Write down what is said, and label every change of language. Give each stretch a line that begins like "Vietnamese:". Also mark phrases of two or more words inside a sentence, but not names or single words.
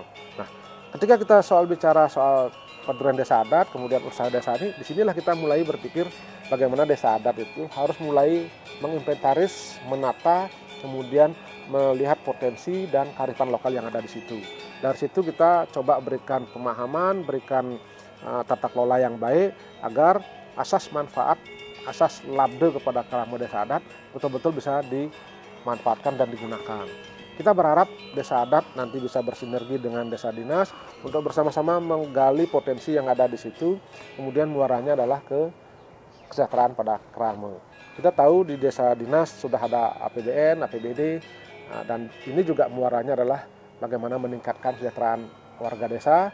Indonesian: Nah, ketika kita bicara soal paduan desa adat, kemudian usaha desa ini, disinilah kita mulai berpikir bagaimana desa adat itu harus mulai menginventaris, menata, kemudian melihat potensi dan kearifan lokal yang ada di situ. Dari situ kita coba berikan pemahaman, berikan tata kelola yang baik agar asas manfaat, asas labde kepada kerama desa adat betul-betul bisa dimanfaatkan dan digunakan. Kita berharap desa adat nanti bisa bersinergi dengan desa dinas untuk bersama-sama menggali potensi yang ada di situ, kemudian muaranya adalah ke kesejahteraan pada kerama. Kita tahu di desa dinas sudah ada APBN, APBD, dan ini juga muaranya adalah bagaimana meningkatkan kesejahteraan warga desa.